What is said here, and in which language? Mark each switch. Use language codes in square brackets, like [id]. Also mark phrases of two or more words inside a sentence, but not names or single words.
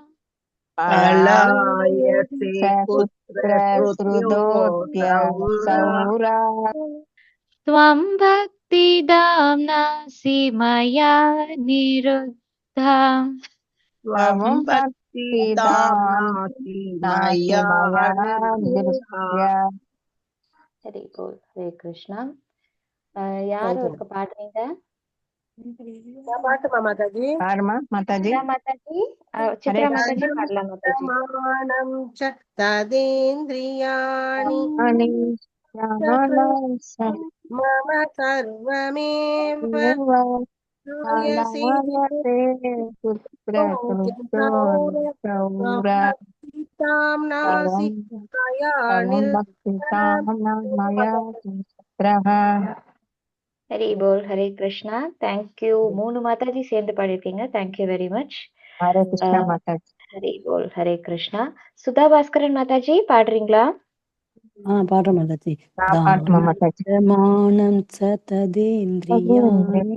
[sa] पलायसे कुत्र धृतोऽध्यचौरा, त्वं भक्तिदाम्नासि मया निरुद्धः, त्वं भक्तिदाम्नासि मया निरुद्धः. [ta] ஹரி போல். ஹரே கிருஷ்ணா. யாரு இருக்க பாடுறீங்க? பாட்டுமா மாதாஜி? மாதாஜி, சித்ரா மாதாஜி பாடலாம். மாதாஜி. [sa] मानं च तथेन्द्रियाणि मम सर्वमेव, लायसे भक्तिदाम्नासि मया निरुद्धः. [ta] ஹரி போல். ஹரே கிருஷ்ணா. தேங்க்யூ. 3 மாதாஜி சேர்ந்து பாடிருக்கீங்க. [en] thank you very much. [ta] ஹரே கிருஷ்ணா மாதாஜி. ஹரி போல். ஹரே கிருஷ்ணா. சுதா பாஸ்கரன் மாதாஜி பாடுறீங்களா? பாடுற மாதாஜி. பாட்டுமா மாதாஜி. [sa] दानमानं चतथेन्द्रियाणि